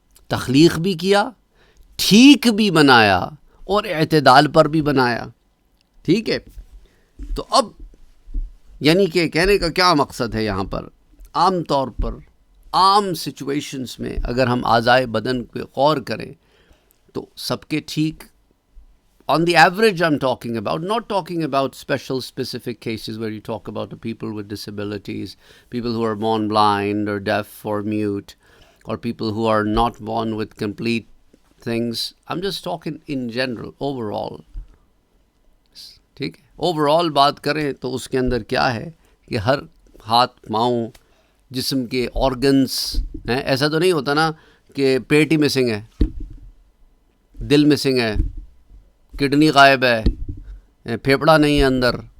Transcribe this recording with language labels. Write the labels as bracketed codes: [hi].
[ur] تخلیق بھی کیا، ٹھیک بھی بنایا، اور اعتدال پر بھی بنایا۔ ٹھیک ہے، تو اب یعنی کہ کہنے کا کیا مقصد ہے یہاں پر، عام طور پر عام سچویشنز میں اگر ہم اعضائے بدن پہ غور کریں تو سب کے ٹھیک [en] on the average I'm talking about, not talking about special specific cases where you talk about the people with disabilities, people who are born blind or deaf or mute, or people who are not born with complete things. I'm just talking in general, overall. [ur] ٹھیک ہے، overall بات کریں تو اس کے اندر کیا ہے کہ ہر ہاتھ پاؤں جسم کے آرگنس ہیں، ایسا تو نہیں ہوتا نا کہ پیٹ ہی مسنگ ہے، دل مسنگ ہے، کڈنی غائب ہے، پھیپڑا نہیں ہے اندر،